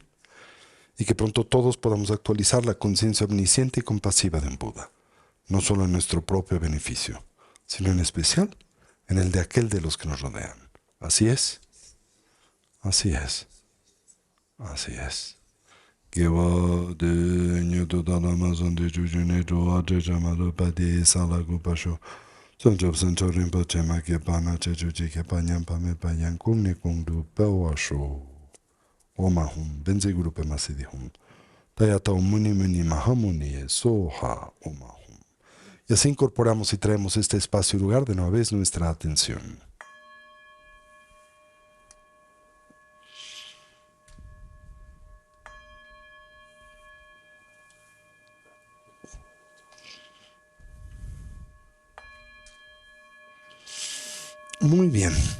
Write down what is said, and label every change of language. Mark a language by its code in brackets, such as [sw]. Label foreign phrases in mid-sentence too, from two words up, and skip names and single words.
[es] Y que pronto todos podamos actualizar la conciencia omnisciente y compasiva de un Buda, no solo en nuestro propio beneficio, sino en especial en el de aquel de los que nos rodean. Así es, así es, así es. [sa] ओमाहूं, वज्र गुरु पद्मसिद्धि हूं, तद्यथा मुनि मुनि महामुनि, स्वाहा ओमाहूं. [es] Y así incorporamos y traemos este espacio y lugar de nueva vez nuestra atención. Muy bien.